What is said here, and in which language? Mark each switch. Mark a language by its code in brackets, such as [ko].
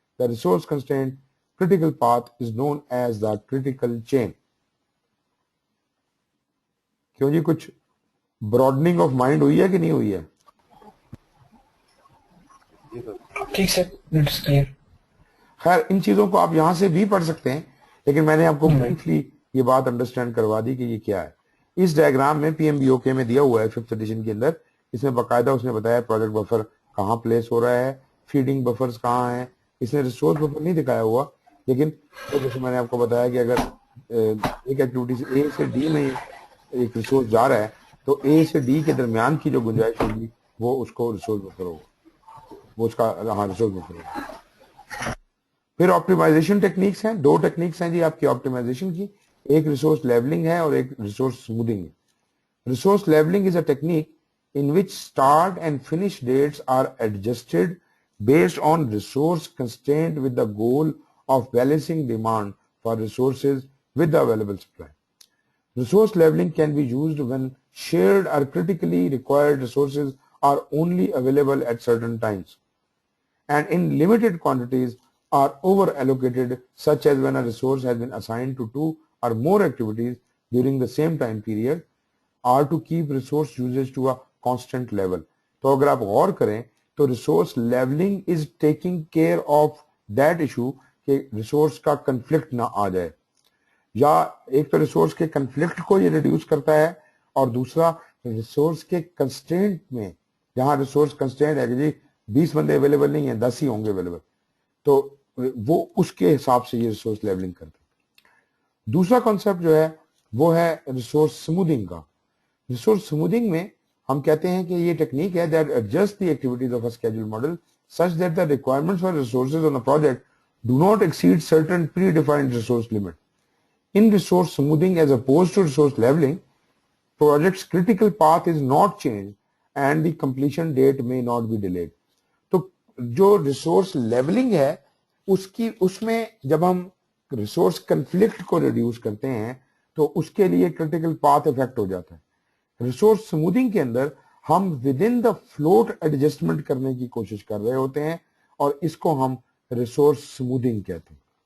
[en] The resource constraint critical path is known as the critical chain. [ur] کیوں جی کچھ براڈننگ of mind ہوئی ہے کہ نہیں ہوئی ہے؟ ٹھیک سر, اٹس کلیئر. خیر ان چیزوں کو آپ یہاں سے بھی پڑھ سکتے ہیں لیکن میں نے آپ کو بریفلی یہ بات انڈرسٹینڈ کروا دی کہ یہ کیا ہے. اس ڈائیگرام میں پی ایم بی او کے میں دیا ہوا ہے 5th ایڈیشن کے اندر, اس میں باقاعدہ اس نے بتایا پروجیکٹ بفر کہاں پلیس ہو رہا ہے, فیڈنگ بفرز کہاں ہیں. اس نے ریسورس بفر نہیں دکھایا ہوا لیکن جیسے میں نے آپ کو بتایا کہ اگر ایک ایکٹیویٹی سے اے سے ڈی میں ایک ریسورس جا رہا ہے تو اے سے ڈی کے درمیان کی جو گنجائش ہوگی وہ اس کو ریسورس بفر ہوگا, وہ اس کا ہاں ریسورس بفر ہوگا. پھر آپٹیمائزیشن ٹیکنیکس ہیں, 2 ٹیکنیکس ہیں جی آپ کی آپٹیمائزیشن کی, ایک ریسورس لیبلنگ ہے اور ایک ریسورس اسموتھنگ ہے. [en] Resource leveling is a technique in which start and finish dates are adjusted based on resource constraint with the goal of balancing demand for resources with the available supply. Resource leveling can be used when shared or critically required resources are only available at certain times and in limited quantities are over allocated, such as when a resource has been assigned to 2 or more activities during the same time period, or to keep resource usage to a constant level. [ur] تو اگر آپ غور کریں تو resource levelling [en] is taking care of that issue [ur] کہ resource کا conflict نہ آ جائے, یا ایک تو ریسورس کے کنفلکٹ کو یہ ریڈیوس کرتا ہے اور دوسرا ریسورس کے کنسٹرینٹ میں, جہاں ریسورس کنسٹرینٹ ہے کہ جی 20 بندے اویلیبل نہیں ہیں 10 ہی ہوں گے اویلیبل, تو وہ اس کے حساب سے یہ ریسورس لیولنگ کرتا ہے. دوسرا کانسیپٹ جو ہے وہ ہے ریسورس اسموتھنگ کا. ریسورس اسموتھنگ میں ہم کہتے ہیں کہ یہ ٹیکنیک ہے [en] that adjust the activities of a schedule model such that the requirements for resources on a project do not exceed certain predefined resource limit. In resource smoothing as opposed to resource leveling, project's critical path is not changed and the completion date may not be delayed. [ur] تو جو resource levelling ہے اس میں جب ہم resource conflict کو reduce کرتے ہیں تو اس کے لیے کرٹیکل پاتھ افیکٹ ہو جاتا ہے. ریسورس سموتھنگ کے اندر ہم with in the float adjustment کرنے کی کوشش کر رہے ہوتے ہیں اور اس کو ہم ریسورس سموتھنگ کہتے ہیں.